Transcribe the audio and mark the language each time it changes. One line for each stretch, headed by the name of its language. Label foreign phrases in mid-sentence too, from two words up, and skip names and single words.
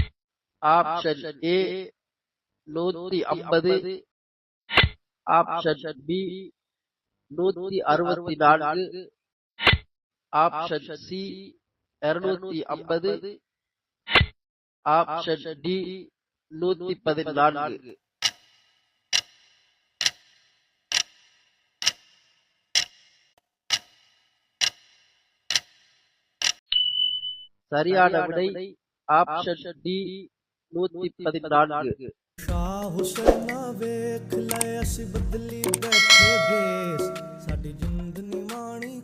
English: option A
Tamil: 150,
English: option B
Tamil: 164,
English: option C
Tamil: 250,
English: option D
Tamil: 114. சரியான விடை
English: option D
Tamil: 114.
Punjabi: ਸ਼ਾਹ ਹੁਸੈਨਾ ਵੇਖ ਲੈ ਅਸੀਂ ਬਦਲੀ ਬੈਠੇ ਭੇਸ ਸਾਡੀ ਜਿੰਦ ਨਿਮਾਣ